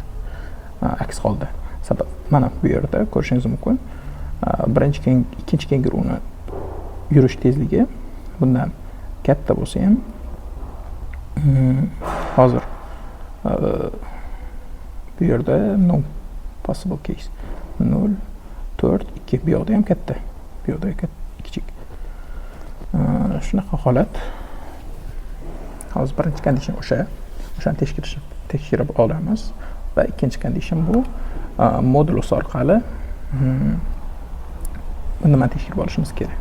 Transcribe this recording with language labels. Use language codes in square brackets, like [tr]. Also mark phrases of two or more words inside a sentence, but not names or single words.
[uz] Aks holda. Sabab mana bu yerda ko'rishingiz mumkin. Ikkinchi kenguruni yurish tezligi bundan katta bo'lsa ham hozir bu yerda [en] no possible case [uz] 0 4 2 bu yoqda ham katta, bu yoqda kichik. Shunaqa holat. Hozir birinchi condition o'shani tekshirib olamiz va ikkinchi condition bu modulus orqali buni tekshirib olishimiz kerak.